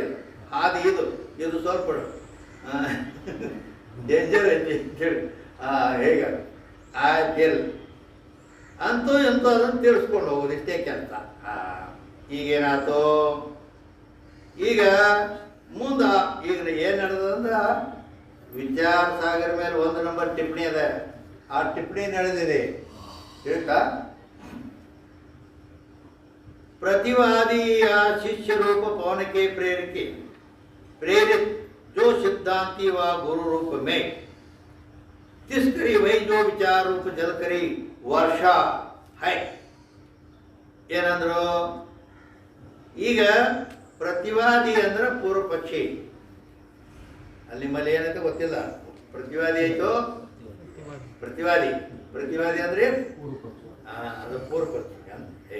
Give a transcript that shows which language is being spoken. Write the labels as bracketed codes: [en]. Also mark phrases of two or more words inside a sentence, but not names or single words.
[kn] ಹಾಗೆ ಇದು ಸ್ವಲ್ಪ ಡೇಂಜರ್ ಐತಿ ಅಂತೇಳಿ ಹೇಗೆ ಆಯ್ತು ಅಂತೂ ಎಂತೂ ಅದನ್ನು ತಿಳಿಸ್ಕೊಂಡು ಹೋಗೋದು ಇಷ್ಟೇ ಕೆಲಸ. ಈಗೇನಾಯ್ತು, ಈಗ ಮುಂದೆ ಈಗ ಏನು ನಡೆದಂದ್ರೆ ವಿಚಾರ ಸಾಗರ ಮೇಲೆ 1 ನಂಬರ್ ಟಿಪ್ಪಣಿ ಅದ. ಆ ಟಿಪ್ಪಣಿ ನಡೆದಿದೆ ಹೇಳ್ತಾ, [hi] प्रतिवादी या शिष्य रूप पवन के प्रेरित जो सिद्धांति व गुरु रूप में तिष्करी वही जो विचार रूप जल करी वर्षा है ಏನಂದ್ರು. [kn] ಈಗ ಪ್ರತಿವಾದಿ ಅಂದ್ರೆ ಪೂರ್ವ ಪಕ್ಷಿ. ಅಲ್ಲಿ ನಿಮ್ಮಲ್ಲಿ ಏನಂತ ಗೊತ್ತಿಲ್ಲ. ಪ್ರತಿವಾದಿ ಆಯ್ತು, ಪ್ರತಿವಾದಿ ಅಂದ್ರೆ ಅದು ಪೂರ್ವ ಪಕ್ಷಿ ಅಂತ.